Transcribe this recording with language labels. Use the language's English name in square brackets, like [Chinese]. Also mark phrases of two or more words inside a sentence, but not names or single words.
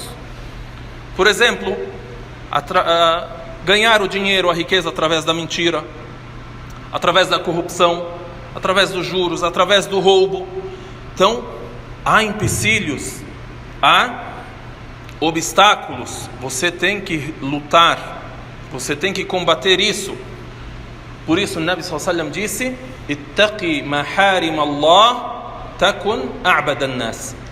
[Portuguese] Por exemplo, ganhar o dinheiro, a riqueza através da mentira, através da corrupção, através dos juros, através do roubo. Então, há empecilhos, há obstáculos, você tem que lutar, você tem que combater isso. [Arabic] Por isso o النبي صلى الله عليه وسلم disse: اتق محارم الله تكن أعبد الناس.